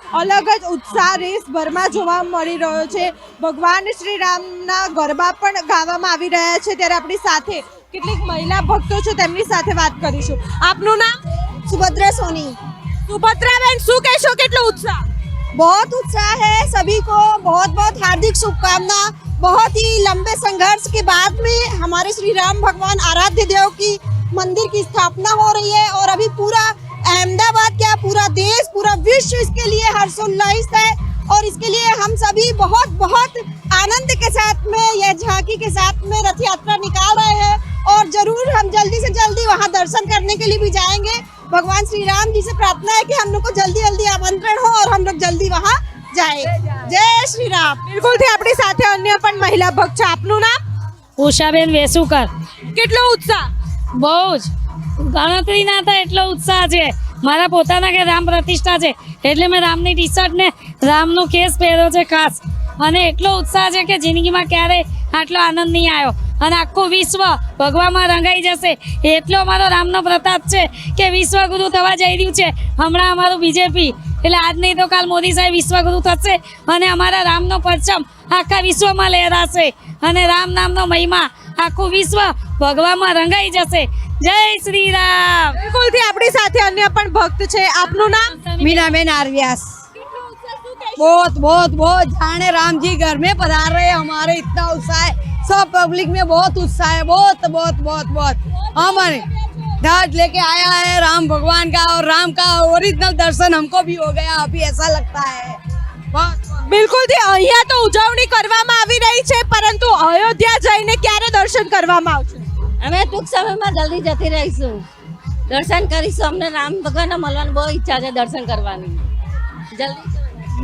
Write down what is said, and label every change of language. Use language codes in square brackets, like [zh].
[gu] અલગ જ ઉત્સાહ દેશભરમાં જોવા મળી રહ્યો છે. ભગવાન શ્રી રામના ગરબા પણ ગાવામાં આવી રહ્યા છે. ત્યારે આપણી સાથે કેટલીક મહિલા ભક્તો છે, તેમની સાથે વાત કરીશું. આપનું નામ? [hi] सुभद्रा सोनी. [gu] सुभद्रा बहन, શું કહેશો? કેટલો ઉત્સાહ? [hi] बहुत उत्साह है सभी को. बहुत बहुत हार्दिक शुभकामना. बहुत ही लंबे संघर्ष के बाद में हमारे श्री राम भगवान आराध्य देव की मंदिर की स्थापना हो रही है और अभी पूरा अहमदाबाद क्या पूरा देश, पूरा विश्व इसके लिए हर्षोल्लास है और इसके लिए हम सभी बहुत बहुत आनंद के साथ में यह झांकी के साथ में रथ यात्रा निकाल रहे हैं और जरूर हम जल्दी से जल्दी वहां दर्शन करने के लिए भी जाएंगे. भगवान श्री राम जी से प्रार्थना है कि हम लोग को जल्दी जल्दी आमंत्रण हो और हम लोग जल्दी वहां जाए. जय श्री राम. [gu] બિલકુલથી આપણી સાથે અન્ય પણ મહિલા ભક્ત છે. આપનું નામ? ઉષાબેન વેસુકર. કેટલો ઉત્સાહ? બહુ જ ગણતરી ના થાય એટલો ઉત્સાહ છે. મારા પોતાના કે રામ પ્રતિષ્ઠા છે એટલે મેં રામની ટી શર્ટ ને રામનો કેસ પહેર્યો છે ખાસ, અને એટલો ઉત્સાહ છે કે જિંદગીમાં ક્યારેય આટલો આનંદ નહીં આવ્યો. અને આખું વિશ્વ ભગવામાં રંગાઈ જશે એટલો અમારો રામનો પ્રતાપ છે કે વિશ્વગુરુ થવા જઈ રહ્યું છે હમણાં અમારું બીજેપી. એટલે આજ નહીં તો કાલ મોદી સાહેબ વિશ્વગુરુ થશે અને અમારા રામનો પરચમ આખા વિશ્વમાં લહેરાશે અને રામ નામનો મહિમા આખું વિશ્વ ભગવામાં રંગાઈ જશે. જય શ્રી રામ. બિલકુલથી આપણી સાથે અન્ય પણ ભક્ત છે. આપનું નામ? [hi] मीनाबेन आरव्यास. बहुत बहुत बहुत जाने राम जी घर में पधार रहे हैं. हमारे इतना उत्साह है, सब पब्लिक में बहुत उत्साह है. बहुत बहुत बहुत बहुत हमारे ध्वज लेके आया है राम भगवान का और राम का ओरिजिनल दर्शन हमको भी हो गया. अभी ऐसा लगता है बहुत. [gu] બિલકુલથી અહીંયા તો ઉજવણી કરવામાં આવી રહી છે, પરંતુ અયોધ્યા જઈને ક્યારે દર્શન કરવામાં આવશે? અમે ટૂંક સમયમાં જલ્દી જતી રહીશું, દર્શન કરીશું. અમને રામ ભગવાનને મળવાની બહુ ઈચ્છા છે, દર્શન કરવાની જલ્દી.